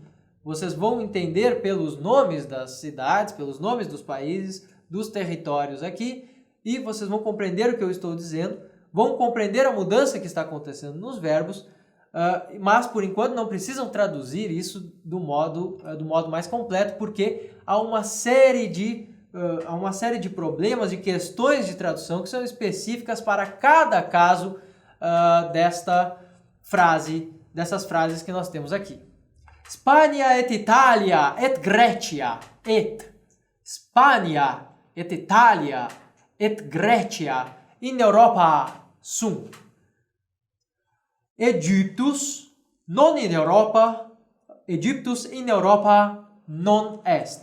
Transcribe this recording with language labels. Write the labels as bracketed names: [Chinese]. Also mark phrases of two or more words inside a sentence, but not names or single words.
[Portuguese] Vocês vão entender pelos nomes das cidades, pelos nomes dos países, dos territórios aqui, e vocês vão compreender o que eu estou dizendo, vão compreender a mudança que está acontecendo nos verbos, mas por enquanto não precisam traduzir isso do modo mais completo, porque há uma série de problemas, de questões de tradução que são específicas para cada caso dessas frases que nós temos aqui. [Latin] Spagna et Italia et Grecia et Spagna et Italia et Grecia in Europa sunt. Egyptus in Europa non est.